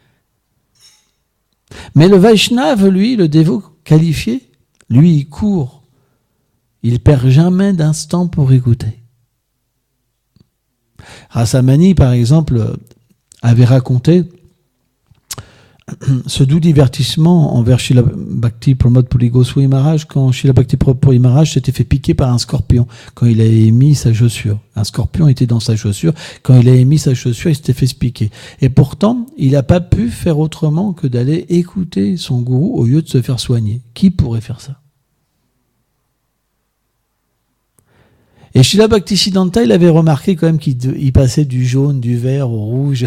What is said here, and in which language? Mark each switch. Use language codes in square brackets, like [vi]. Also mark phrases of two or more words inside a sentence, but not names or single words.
[fr] Mais le Vaishnava, lui, le dévot qualifié, lui, il court. Il perd jamais d'instant pour écouter. Rasamani, par exemple, avait raconté ce doux divertissement envers Srila Bhakti Pramod Puri Goswami Maharaj, quand Srila Bhakti Pramod Puri Maharaj s'était fait piquer par un scorpion, quand il a émis sa chaussure. Un scorpion était dans sa chaussure. Quand il a émis sa chaussure, il s'était fait se piquer. Et pourtant, il n'a pas pu faire autrement que d'aller écouter son gourou au lieu de se faire soigner. Qui pourrait faire ça? Et Srila Bhaktisiddhanta, il avait remarqué quand même qu'il passait du jaune, du vert au rouge.